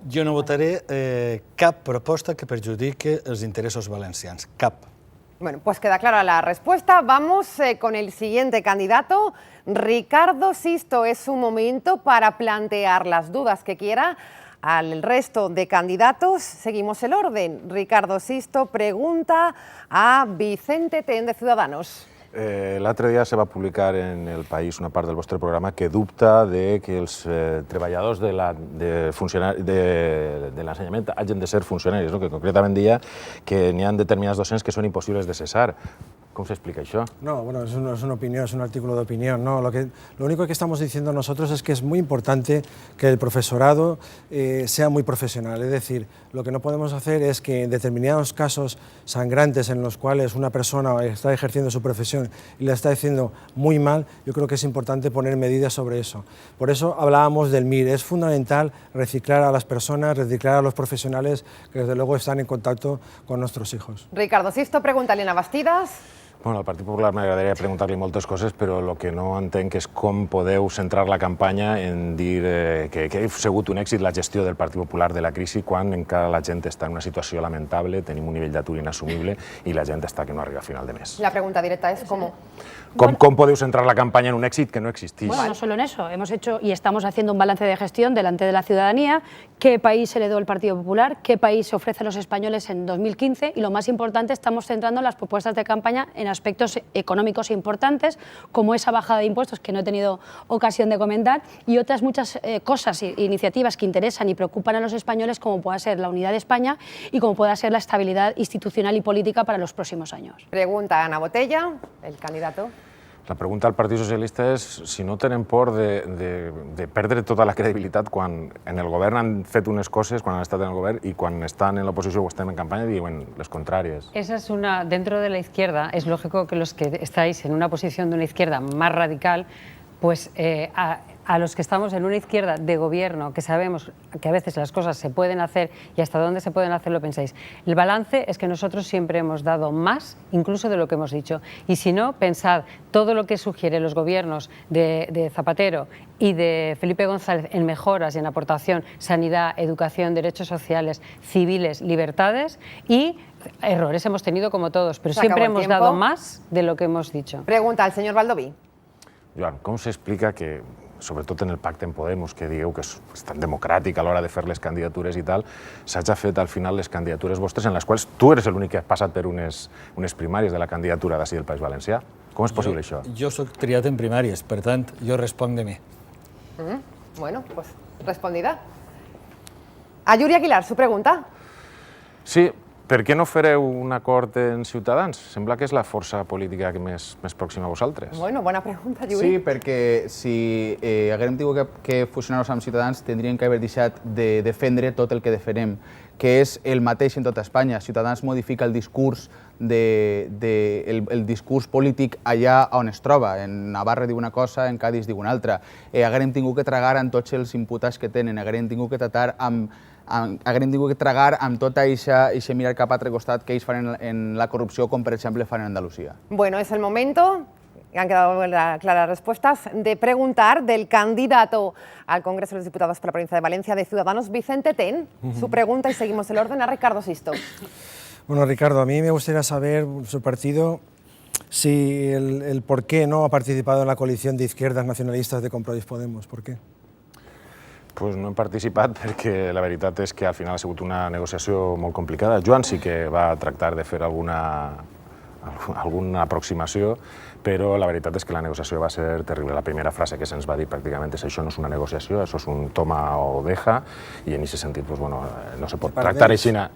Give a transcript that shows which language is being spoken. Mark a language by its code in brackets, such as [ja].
[ca] Jo no votaré cap proposta que perjudique els interessos valencians, cap. [es] Bueno, pues queda clara la respuesta. Vamos con el siguiente candidato. Ricardo Sixto, es su momento para plantear las dudas que quiera al resto de candidatos. Seguimos el orden. Ricardo Sixto pregunta a Vicente Ten, de Ciudadanos. [ca] L'altre dia se va publicar en El País una part del vostre programa que dubta de que els treballadors de l'ensenyament hagin de ser funcionaris, no? Que concretament deia que n'hi ha determinats docents que són impossibles de cessar. [es] ¿Cómo se explica eso? No, bueno, es una opinión, es un artículo de opinión. No, lo único que estamos diciendo nosotros es que es muy importante que el profesorado sea muy profesional. Es decir, lo que no podemos hacer es que en determinados casos sangrantes en los cuales una persona está ejerciendo su profesión y la está haciendo muy mal, yo creo que es importante poner medidas sobre eso. Por eso hablábamos del MIR. Es fundamental reciclar a las personas, reciclar a los profesionales que desde luego están en contacto con nuestros hijos. Ricardo Sixto pregunta a Elena Bastidas. [ca] Bueno, al Partit Popular m'agradaria preguntar-li moltes coses, però el que no entenc és com podeu centrar la campanya en dir que ha sigut un èxit la gestió del Partit Popular de la crisi quan encara la gent està en una situació lamentable, tenim un nivell d'atur inassumible i la gent està que no arriba a final de mes. [es] La pregunta directa es ¿cómo? [ca] Com podeu centrar la campanya en un èxit que no existís? [es] Bueno, no solo en eso, hemos hecho y estamos haciendo un balance de gestión delante de la ciudadanía, qué país heredó el Partido Popular, qué país se ofrece a los españoles en 2015 y lo más importante, estamos centrando las propuestas de campaña en aspectos económicos importantes, como esa bajada de impuestos que no he tenido ocasión de comentar, y otras muchas cosas e iniciativas que interesan y preocupan a los españoles, como pueda ser la unidad de España y como pueda ser la estabilidad institucional y política para los próximos años. Pregunta Ana Botella, el candidato. [ca] La pregunta al Partit Socialista és si no tenen por de perdre tota la credibilitat quan en el govern han fet unes coses, quan han estat en el govern, i quan estan en l'oposició o estem en campanya diuen les contràries. [es] Esa es una, dentro de la izquierda, es lógico que los que estáis en una posición de una izquierda más radical, pues a los que estamos en una izquierda de gobierno, que sabemos que a veces las cosas se pueden hacer y hasta dónde se pueden hacer, lo pensáis. El balance es que nosotros siempre hemos dado más, incluso de lo que hemos dicho. Y si no, pensad todo lo que sugieren los gobiernos de Zapatero y de Felipe González en mejoras y en aportación, sanidad, educación, derechos sociales, civiles, libertades, y errores hemos tenido como todos, pero siempre hemos dado más de lo que hemos dicho. Pregunta al señor Baldoví. [ca] Joan, com s'explica que, sobretot en el pacte en Podemos, que digueu que és tan democràtic a l'hora de fer les candidatures i tal, s'hagi fet al final les candidatures vostres en les quals tu eres l'únic que has passat per unes primàries de la candidatura d'ací del País Valencià. Com és possible això? Jo soc triat en primàries, per tant, jo responc de mi. [es] Bueno, pues respondida. A Yuri Aguilar, su pregunta. [ca] Sí, per què no fareu un acord en Ciutadans? Sembla que és la força política que més pròxima a vosaltres. Bueno, bona pregunta, Yuri. Sí, perquè si haguérem tingut que fusionar-nos amb Ciutadans tindríem que haver deixat de defendre tot el que defenem, que és el mateix en tota Espanya. Ciutadans modifica el discurs el discurs polític allà on es troba. En Navarra diu una cosa, en Cádiz diu una altra. Haguérem tingut que tragar amb tots els imputats que tenen, haguérem tingut que tratar haguérem tingut que tragar amb tot això mirar cap a altre costat que ells fan en la corrupció, com per exemple fan en Andalucía. [es] Bueno, es el momento, han quedado claras respuestas, de preguntar del candidato al Congreso de los Diputados por la provincia de Valencia de Ciudadanos, Vicente Ten. Su pregunta, y seguimos el orden, a Ricardo Sisto. Bueno, Ricardo, a mí me gustaría saber, su partido, si el por qué no ha participado en la coalición de izquierdas nacionalistas de Compromís Podemos. ¿Por qué? [ca] Pues no hem participat perquè la veritat és que al final ha sigut una negociació molt complicada. Joan sí que va tractar de fer alguna aproximació, però la veritat és que la negociació va ser terrible. La primera frase que se'ns va dir pràcticament és això no és una negociació, això és un [es] toma o deja, [ca] i en aquest sentit pues, bueno, no se pot tractar així.